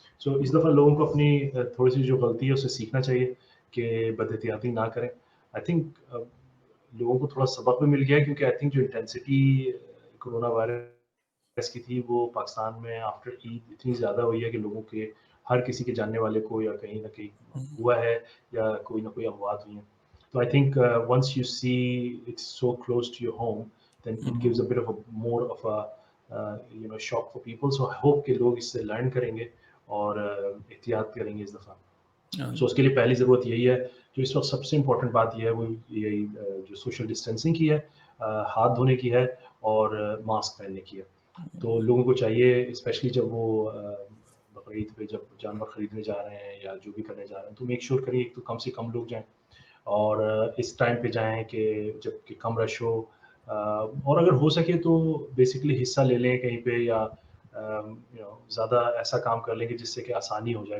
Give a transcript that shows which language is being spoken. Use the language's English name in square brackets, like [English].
[Hindi] सो इस दफ़ा लोगों को अपनी थोड़ी-सी जो गलती है उससे सीखना चाहिए कि बदएहतियाती ना करें। [English] I think [Hindi] लोगों को थोड़ा सबक भी मिल गया है क्योंकि आई थिंक जो इंटेंसिटी कोरोना वायरस की थी वो पाकिस्तान में आफ्टर ईद इतनी ज़्यादा हुई है कि लोगों के हर किसी के जानने वाले को या कहीं न कहीं हुआ है या कोई ना कोई अमवात हुई हैं। [English] So I think once you see it's so close to your home, then it gives a bit of a more of a shock for people. So I hope [Hindi] कि लोग इससे learn करेंगे और एहतियात करेंगे इस दफ़ा। So उसके लिए पहली ज़रूरत यही है, जो इस वक्त सबसे इम्पोर्टेंट बात यह है वो यही जो सोशल डिस्टेंसिंग की है, हाथ धोने की है और मास्क पहनने की है। तो लोगों को चाहिए स्पेशली जब वो बकरीद पे जब जानवर खरीदने जा रहे हैं या जो भी करने जा रहे हैं तो मेक श्योर करिए तो कम से कम लोग जाएं और इस टाइम पे जाएं कि जब कि कम रश हो और अगर हो सके तो बेसिकली हिस्सा ले लें कहीं पे या ज़्यादा ऐसा काम कर लेंगे जिससे कि आसानी हो जाए।